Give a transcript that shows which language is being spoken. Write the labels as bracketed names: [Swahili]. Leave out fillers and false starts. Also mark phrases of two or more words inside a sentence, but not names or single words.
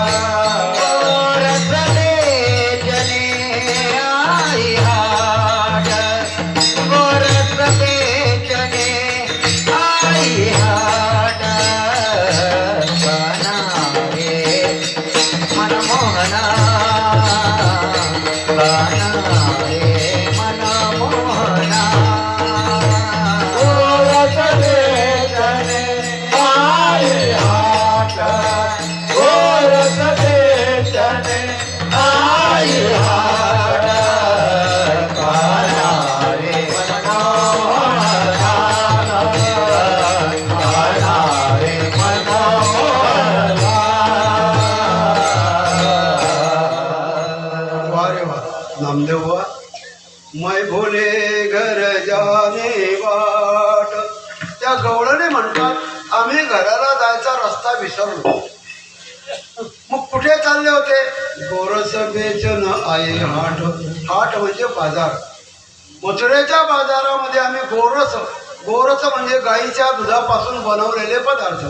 [Hindi] गोरसले जने आई हाट गोरसले जने आई हाट बना रे मनमोहना बना रे मनमोहना गोरसले जने आए हाट गोरसले जने आए हाट काना रे मनमोहना काना रे मनमोहना वा रे वा नामदेव वा मै भोले घर जाने वाट. [Marathi] त्या गवळणे म्हणतात आम्ही घराला जायचा रस्ता विसरलो. मग कुठे चालले होते? [Hindi] गोरस बेचन [Marathi] आहे हाट. हाट म्हणजे बाजार. मथुरेच्या बाजारामध्ये आम्ही गोरस गोरस म्हणजे गाईच्या दुधापासून बनवलेले पदार्थ.